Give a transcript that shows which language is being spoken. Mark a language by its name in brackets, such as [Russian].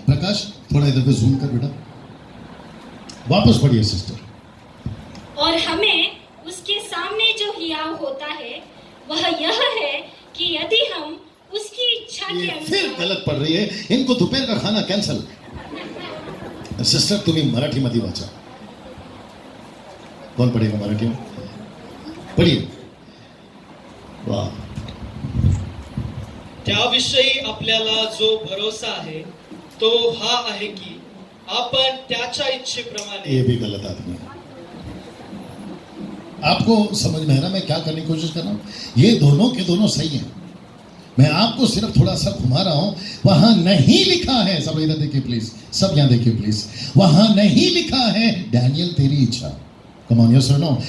[Hindi] प्रकाश थोड़ा इधर पे जूम कर बेटा, वापस पढ़िए सिस्टर। और हमें उसके सामने जो हियाव होता है वह यह है कि यदि हम उसकी इच्छा के अनुसार। फिर गलत पढ़ रही है, इनको दोपहर का खाना कैंसल। [Marathi] सिस्टर तुम्ही मराठी मध्ये वाचा, [Hindi] कौन पढ़ेगा मराठी में? पढ़िए। वाह, [Marathi] त्याविषयी आपल्याला जो भरोसा आहे तो हा आहे की आपण त्याच्या इच्छेप्रमाणे। [Hindi] ये भी गलत आदमी है। आपको समझ में है ना मैं क्या करने की कोशिश कर रहा हूं? ये दोनों के दोनों सही हैं, मैं आपको सिर्फ थोड़ा सा घुमा रहा हूं। वहां नहीं लिखा है, सब इधर देखिए प्लीज, सब यहां देखिए प्लीज, वहां नहीं लिखा है डैनियल तेरी इच्छा। कम ऑन, यस और नो।